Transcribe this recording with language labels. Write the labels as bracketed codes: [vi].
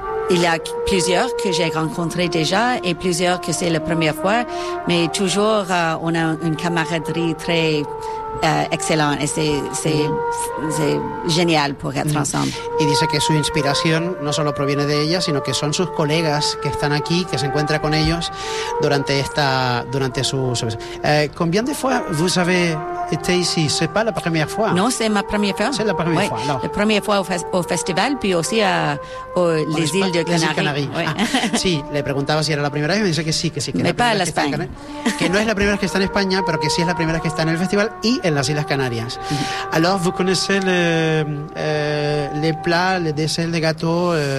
[fr] Il y a plusieurs que j'ai rencontrés déjà et plusieurs que c'est la première fois, mais toujours on a une camaraderie très excellente et c'est génial pour être ensemble. [es] Y dice que su inspiración no solo proviene de ella, sino que son sus colegas que están aquí, que se encuentra con ellos durante su. [fr] Combien de fois vous avez été ici? C'est pas la première fois. Non, c'est ma première fois. C'est la première fois. Alors. La première fois au festival, puis aussi aux les îles de Canaries. Oui. [es] Sí, le preguntaba si era la primera vez, me dice que sí. Que [fr] mais la pas à l'Espagne. [es] Que no es la primera vez que está en España, pero que sí es la primera vez que está en el festival y en las Islas Canarias. Mm-hmm. [fr] Alors, vous connaissez les plats, les desserts, les gâteaux?